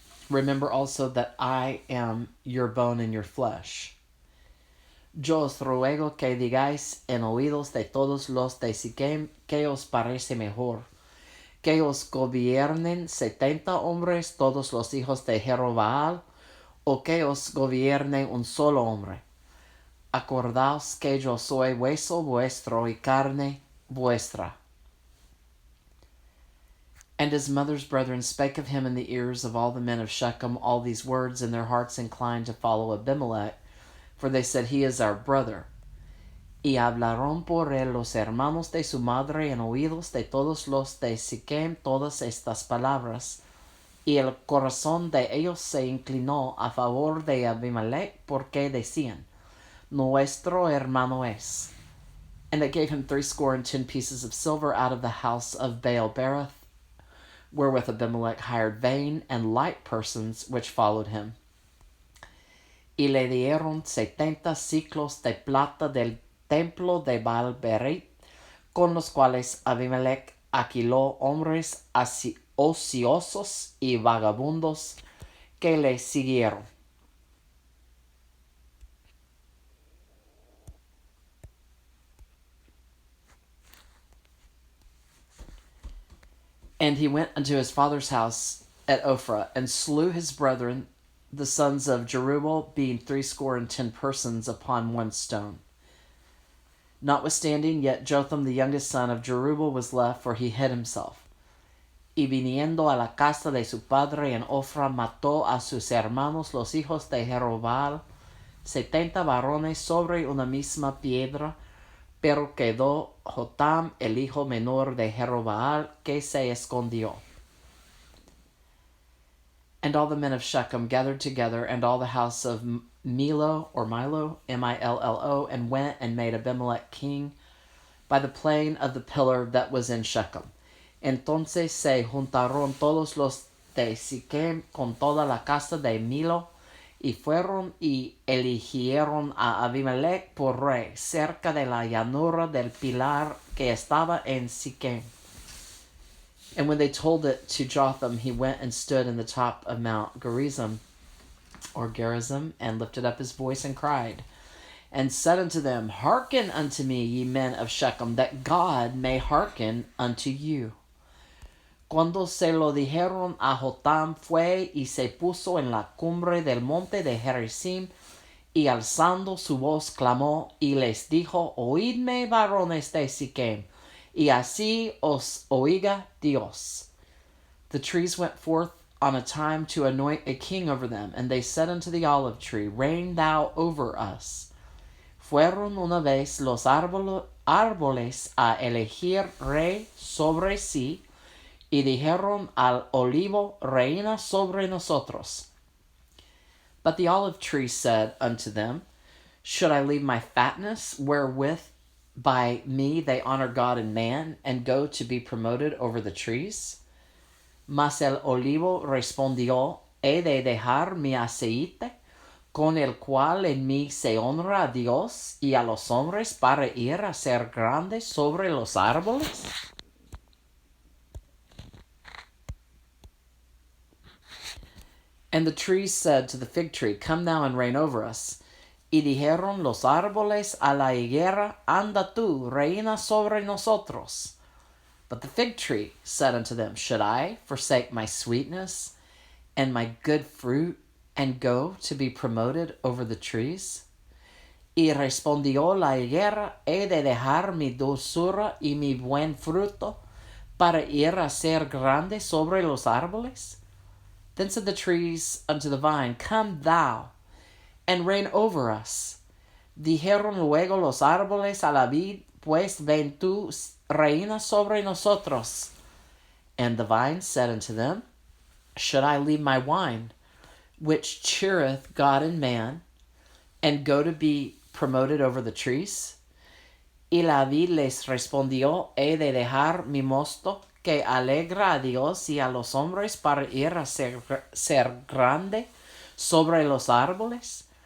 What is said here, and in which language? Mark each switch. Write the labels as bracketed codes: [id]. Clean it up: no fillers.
[en] Remember also that I am your bone and your flesh. [es] Yo os ruego que digáis en oídos de todos los de Sichem que os parece mejor, que os gobiernen 70 hombres, todos los hijos de Jerubbaal, o que os gobierne un solo hombre. Acordaos que yo soy hueso vuestro y carne vuestra. [en] And his mother's brethren spake of him in the ears of all the men of Shechem all these words, and their hearts inclined to follow Abimelech, for they said, He is our brother. [es] Y hablaron por él los hermanos de su madre en oídos de todos los de Sichem todas estas palabras. Y el corazón de ellos se inclinó a favor de Abimelech, porque decían, Nuestro hermano es. [en] And they gave him 10 pieces of silver out of the house of Baal-berit, wherewith Abimelech hired vain and light persons which followed him. [es] Y le dieron 70 siclos de plata del templo de Baal-berit, con los cuales Abimelech alquiló hombres ociosos y vagabundos que le siguieron. [en] And he went unto his father's house at Ophrah, and slew his brethren, the sons of Jerubbaal, being 10 persons, upon one stone. Notwithstanding, yet Jotham the youngest son of Jerubbaal was left, for he hid himself. [es] Y viniendo a la casa de su padre en Ophrah, mató a sus hermanos los hijos de Jerubbaal, 70 varones sobre una misma piedra, pero quedó Jotham, el hijo menor de Jerubbaal, que se escondió. [en] And all the men of Shechem gathered together, and all the house of Milo, Millo, and went and made Abimelech king by the plain of the pillar that was in Shechem. [es] Entonces se juntaron todos los de Sichem con toda la casa de Milo, y fueron y eligieron a Abimelech por rey, cerca de la llanura del pilar que estaba en Sichem. [en] And when they told it to Jotham, he went and stood in the top of Mount Gerizim, and lifted up his voice and cried, and said unto them, Hearken unto me, ye men of Shechem, that God may hearken unto you. [es] Cuando se lo dijeron a Jotham, fue y se puso en la cumbre del monte de Gerizim, y alzando su voz clamó, y les dijo, Oídme, varones de Sichem, y así os oiga Dios. [en] The trees went forth on a time to anoint a king over them, and they said unto the olive tree, Reign thou over us. [es] Fueron una vez los árboles a elegir rey sobre sí, y dijeron al olivo, Reina sobre nosotros. [en] But the olive tree said unto them, Should I leave my fatness, wherewith by me they honor God and man, and go to be promoted over the trees? [es] Mas el olivo respondió, He de dejar mi aceite, con el cual en mí se honra a Dios y a los hombres, para ir a ser grande sobre los árboles? [en] And the trees said to the fig tree, Come thou and reign over us. [es] Y dijeron los árboles a la higuera, Anda tú, reina sobre nosotros. [en] But the fig tree said unto them, Should I forsake my sweetness and my good fruit, and go to be promoted over the trees? [es] Y respondió la higuera, He de dejar mi dulzura y mi buen fruto, para ir a ser grande sobre los árboles? [en] Then said the trees unto the vine, Come thou, and reign over us. [es] Dijeron luego los árboles a la vid, Pues ven tú, reina sobre nosotros. [en] And the vine said unto them, Should I leave my wine, which cheereth God and man, and go to be promoted over the trees? [es] Y la vid les respondió, He de dejar mi mosto, que alegra a Dios y a los hombres, para ir a ser grande sobre los árboles?